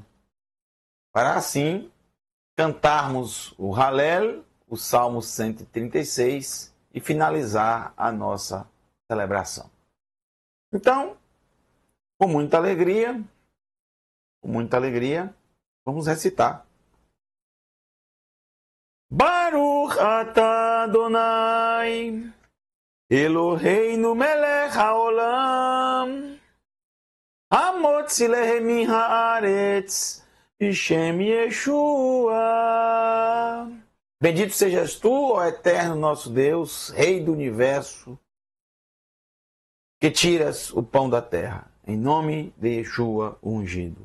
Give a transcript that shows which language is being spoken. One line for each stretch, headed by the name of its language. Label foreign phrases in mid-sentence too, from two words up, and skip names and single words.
Portuguese: Para assim cantarmos o Halel, o Salmo 136 e finalizar a nossa celebração. Então, com muita alegria, vamos recitar.
Hebrew: ברוך אתה אדוני, אלוהינו מלך העולם, המוציא לחם מן הארץ, בשם ישוע.
Portuguese: Bendito sejas tu, ó eterno nosso Deus, Rei do universo, que tiras o pão da terra. Em nome de Yeshua, o ungido.